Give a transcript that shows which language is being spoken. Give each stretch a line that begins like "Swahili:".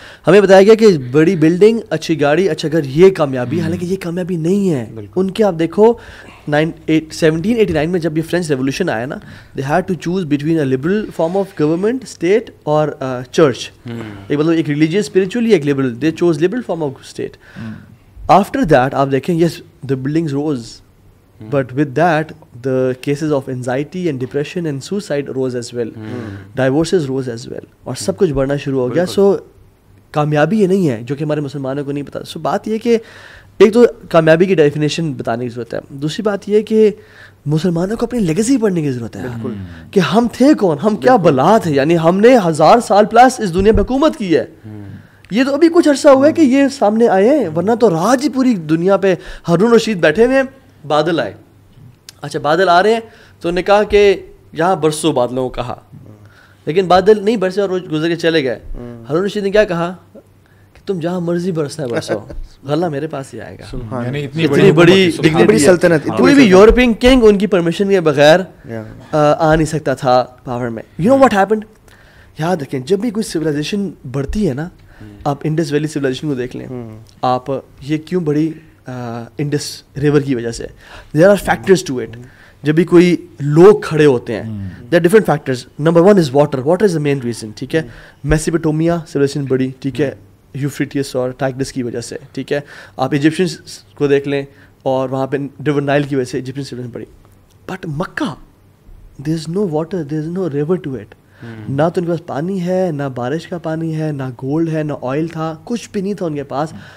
Urdu: ہمیں بتایا گیا کہ بڑی بلڈنگ, اچھی گاڑی, اچھا گھر, یہ کامیابی, حالانکہ یہ کامیابی نہیں ہے. ان کے آپ دیکھو 1789 میں جب یہ فرینچ ریولیوشن آیا نا,
English: they had to choose between a liberal form of government, state
Urdu: اور church. ایک مطلب ایک ریلیجیس اسپرچولی, ایک liberal.
English: They chose liberal form of state. After that
Urdu: آپ دیکھیں
English: yes the buildings rose, but with that the cases of anxiety and depression and suicide rose as well. Divorces rose as well,
Urdu: اور سب کچھ بڑھنا شروع ہو گیا. سو کامیابی یہ نہیں ہے جو کہ ہمارے مسلمانوں کو نہیں پتا. سو بات یہ کہ ایک تو کامیابی کی ڈیفینیشن بتانے کی ضرورت ہے, دوسری بات یہ کہ مسلمانوں کو اپنی لیگیسی پڑھنے کی ضرورت ہے کہ ہم تھے کون, ہم کیا بلا تھے, یعنی ہم نے 1000 سال پلس اس دنیا میں حکومت کی ہے. یہ تو ابھی کچھ عرصہ ہوا ہے کہ یہ سامنے آئے ہیں, ورنہ تو راج ہی پوری دنیا پہ. ہارون رشید بیٹھے ہوئے ہیں, بادل آئے, اچھا بادل آ رہے ہیں تو نے کہا کہ یہاں برسو, بادلوں کو کہا, لیکن بادل نہیں برسے اور روز گزر کے چلے گئے. ہارون رشید نے کیا کہا کہ تم جہاں مرضی برسنا ہے برسو, غلہ میرے پاس ہی آئے گا. یعنی اتنی بڑی سلطنت, کوئی بھی یورپین کنگ ان کی پرمیشن کے بغیر آ نہیں سکتا تھا پاور میں.
English: you know what happened,
Urdu: یاد رکھیں جب بھی کوئی سویلائزیشن بڑھتی ہے نا, آپ انڈس ویلی سویلائزیشن کو دیکھ لیں, آپ یہ کیوں بڑی انڈس ریور کی وجہ سے,
English: There are factors to it.
Urdu: جب بھی کوئی لوگ کھڑے ہوتے ہیں,
English: There are different factors. Number 1 is water, water is the main reason,
Urdu: ٹھیک ہے. میسیپوٹومیا سویلائزیشن بڑی, ٹھیک ہے, یوفریٹیس اور ٹائگرس کی وجہ سے, ٹھیک ہے. آپ ایجپشنس کو دیکھ لیں اور وہاں پہ ریور نائل کی وجہ سے ایجپشن سویلائزیشن بڑی.
English: But Mecca, there is no water, there is no river to it.
Urdu: نہ تو ان کے پاس پانی ہے, نہ بارش کا پانی ہے, نہ گولڈ ہے, نہ آئل تھا, کچھ بھی نہیں تھا ان کے پاس.